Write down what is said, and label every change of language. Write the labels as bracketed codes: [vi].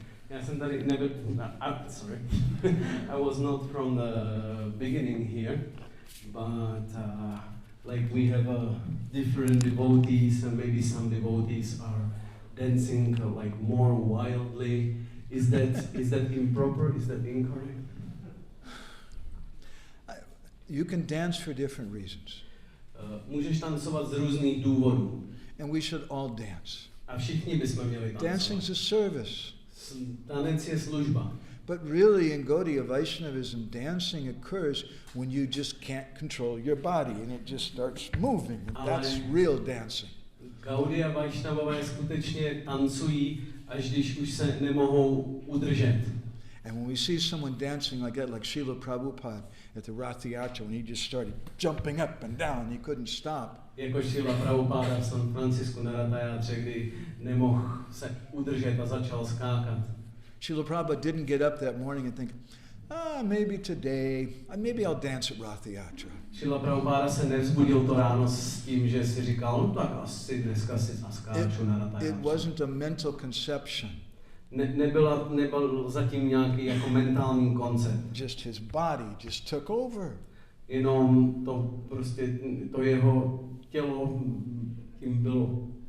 [cs] Já jsem tady nebyl, [en] sorry, I was not from the beginning here, but like we have different devotees, and maybe some devotees are dancing like more wildly. Is that improper? Is that incorrect? You can dance for different reasons. [cs] Můžeš tancovat z různých důvodů. [en] And we should all dance. [cs] A všichni bychom měli tancovat. [en] Dancing's a service. [cs] Tanec je služba. [en] But really in Gaudiya Vaishnavism, dancing occurs when you just can't control your body and it just starts moving. And that's real dancing. [cs] Gaudiya Vaishnavové skutečně tancují, až když už se nemohou udržet. [en] And when we see someone dancing like that, like Srila Prabhupada at the Rath Yatra, when he just started jumping up and down, he couldn't stop. [cs] Jako Srila Prabhupada v San Francisku na Ratha Yatře, kdy nemohl se udržet a začal skákat. [en] Srila Prabhupada didn't get up that morning and think, maybe today, maybe I'll dance at Rath Yatra. [cs] Srila Prabhupada se nevzbudil to ráno s tím, že si říkal, no tak asi dneska si zaskáču na Ratha Yatře. [en] It wasn't a mental conception. [cs] Nebyl zatím nějaký jako mentální koncept. [en] Just his body just took over. [cs] Jenom to prostě, to jeho tělo tím bylo.